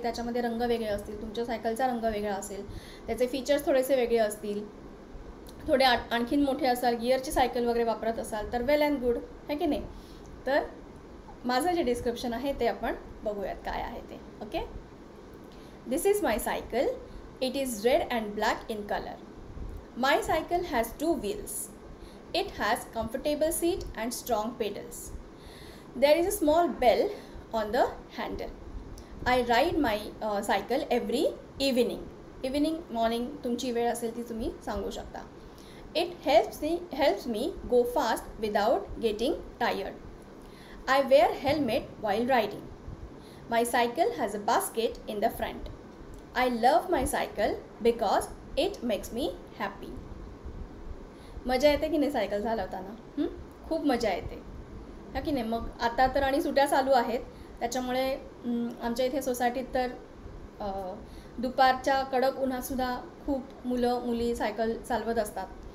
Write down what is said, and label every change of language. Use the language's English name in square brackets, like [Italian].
[Marathi] त्याच्यामध्ये रंग वेगळे असतील, तुमच्या सायकलचा रंग वेगळा असेल, त्याचे फीचर्स थोडेसे वेगळे असतील, थोडे आणखीन मोठे असाल, गिअरची सायकल वगैरे वापरत असाल तर [English] well and good, [Marathi] है की नाही? तर माझं जे डिस्क्रिप्शन आहे ते आपण बघूयात काय आहे ते. [English] Okay, this is my cycle. It is red and black in colour. My cycle has 2 wheels. It has comfortable seat and strong pedals. There is a small bell on the handle. I ride my cycle every evening. Evening, morning [Marathi] तुमची वेळ असेल ती तुम्ही सांगू शकता. [English] It helps me go fast without getting tired. I wear helmet while riding. My cycle has a basket in the front. I love my cycle because it makes me happy. [Marathi] मजा येते की नाही सायकल चालवताना? खूप मजा येते, हा की नाही? मग आता तर आणि सुट्या चालू आहेत, त्याच्यामुळे आमच्या इथे सोसायटीत तर दुपारच्या कडक उन्हातसुद्धा खूप मुलं मुली सायकल चालवत असतात.